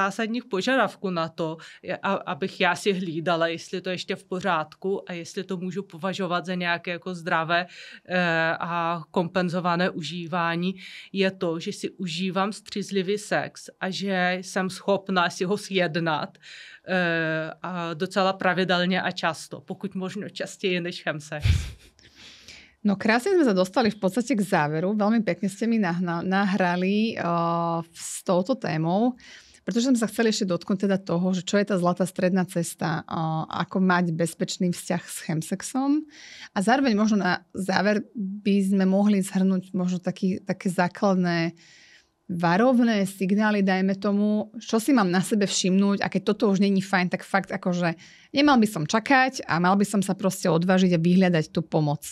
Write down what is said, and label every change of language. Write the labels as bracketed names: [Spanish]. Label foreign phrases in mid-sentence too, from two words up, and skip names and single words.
[Czech] zásadních požadavků na to, abych já si hlídala, jestli to ještě v pořádku a jestli to můžu považovat za nějaké jako zdravé a kompenzované užívání, je to, že si užívám střízlivý sex a že jsem schopná si ho sjednat a docela pravidelně a často, pokud možno častěji než chemsex. [Slovak] No krásne sme sa dostali v podstate k záveru. Veľmi pekne ste mi nahrali s touto témou, pretože sme sa chceli ešte dotknúť teda toho, že čo je tá zlatá stredná cesta, ako mať bezpečný vzťah s chemsexom. A zároveň možno na záver by sme mohli zhrnúť možno také základné varovné signály, dajme tomu, čo si mám na sebe všimnúť a keď toto už není fajn, tak fakt akože nemal by som čakať a mal by som sa proste odvážiť a vyhľadať tú pomoc.